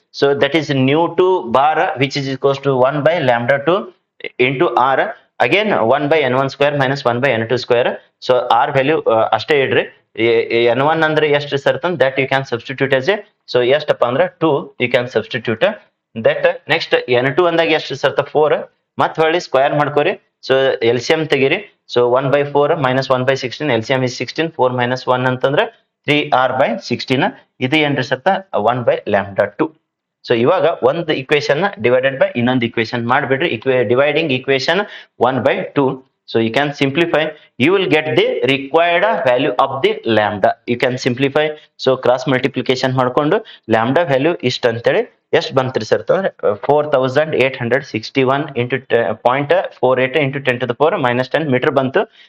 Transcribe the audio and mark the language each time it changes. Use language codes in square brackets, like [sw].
[en] So that is nu to bar which is equals to 1 by lambda 2 into r, again 1 by n1 square minus 1 by n2 square. [kn] So r value ಅಷ್ಟೇ ಇಡ್ರಿ. N1 ಅಂದ್ರೆ ಎಷ್ಟು sir [en] that you can substitute as a, [kn] so ಎಷ್ಟಪ್ಪ ಅಂದ್ರೆ 2 you can substitute that. Next N2 ಅಂದಾಗ ಎಷ್ಟು sir 4, ಮತ್ ಹೊಳ್ಳಿ ಸ್ಕ್ವೇರ್ ಮಾಡ್ಕೋರಿ. ಸೊ LCM ತೆಗೀರಿ. [en] So 1 by 4 minus 1 by 16, LCM is 16, 4 minus 1 ಅಂತಂದ್ರೆ 3r by 16. [kn] ಇದು ಏನ್ರಿ ಸತ್ತ 1 by lambda 2. ಸೊ ಇವಾಗ ಒಂದು ಇಕ್ವೇಶನ್ ಡಿವೈಡೆಡ್ ಬೈ ಇನ್ನೊಂದು equation ಮಾಡ್ಬಿಡ್ರಿ. Dividing equation 1 by 2. [en] So you can simplify, you will get the required value of the lambda. You can simplify. [kn] So cross multiplication ಮಾಡ್ಕೊಂಡು lambda value ಇಷ್ಟ ಅಂತೇಳಿ ಎಷ್ಟು ಬಂತ್ರಿ sir ಅಂದ್ರೆ 4861 into 0.48 into 10 to the power minus 10 metre ಬಂತು.